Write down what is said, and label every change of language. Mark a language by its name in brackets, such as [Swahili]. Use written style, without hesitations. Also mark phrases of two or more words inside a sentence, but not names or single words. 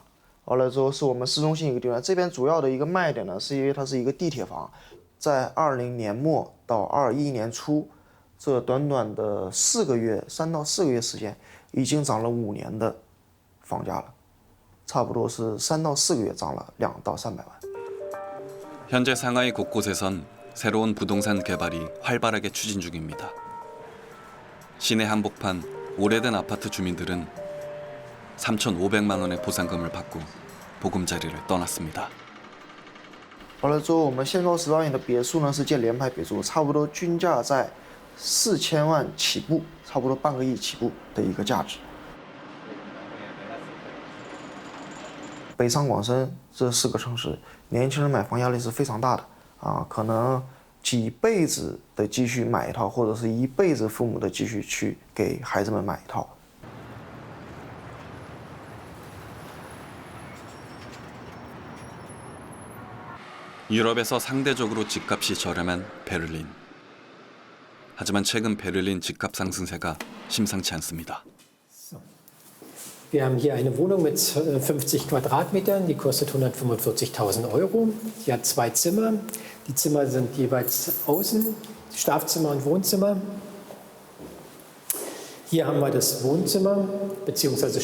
[Chinese] 完了之后是我们市中心一个地方，这边主要的一个卖点呢，是因为它是一个地铁房，在20年末到21年初，这短短的3到4个月时间，已经涨了5年的房价了，差不多是3到4个月涨了2到300万。 [Korean] 현재 상하이 곳곳에선 새로운 부동산 개발이 활발하게 추진 중입니다. 시내 한복판 오래된 아파트 주민들은 3,500만 원의 보상금을 받고 보금자리를 떠났습니다. [Chinese] 完了之后，我们现高10万元的别墅呢是建联排别墅，差不多均价在4000万起步，差不多半个亿起步的一个价值。北上广深这4个城市，年轻人买房压力是非常大的啊，可能几辈子的积蓄买一套，或者是一辈子父母的积蓄去给孩子们买一套。 [Korean] 유럽에서 상대적으로 집값이 저렴한 베를린. 하지만 최근 베를린 집값 상승세가 심상치 않습니다. [German] Wir haben hier eine Wohnung mit 50 Quadratmetern, die kostet 145.000 Euro. Die hat 2 Zimmer. Die Zimmer sind jeweils außen, Schlafzimmer und Wohnzimmer. Hier haben wir das Wohnzimmer bzw.